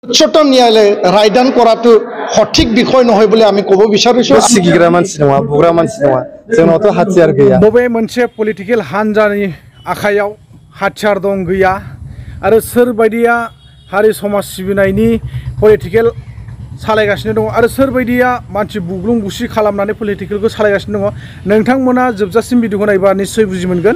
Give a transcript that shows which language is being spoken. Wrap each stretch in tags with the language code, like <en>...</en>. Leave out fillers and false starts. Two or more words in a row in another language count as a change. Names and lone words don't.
<as>উচ্চতম ন্যায়ালয়ে ৰায়দান কৰাটো সঠিক বিষয় নহয় বুলি আমি ক'ব বিচাৰিছোঁ।</as> <brx>सिगिग्रा मानसि नङा बुग्रा मानसि नङा जोंनावथ' हाथियार गैया। बबे मोनसे पलिटिकेल हान्जानि आखायाव हाथियार दं गैया आरो सोरबायदिया हारि समाज सिबिनायनि पलिटिकेल सालायगासिनो दङ आरो सोरबायदिया मानसि बुग्लुं बुसि खालामनानै पलिटिकेलखौ सालायगासिनो दङ नोंथांमोना जोबजासिम भिडिअखौ नायबा निश्चय बुजि मोनगोन।</brx>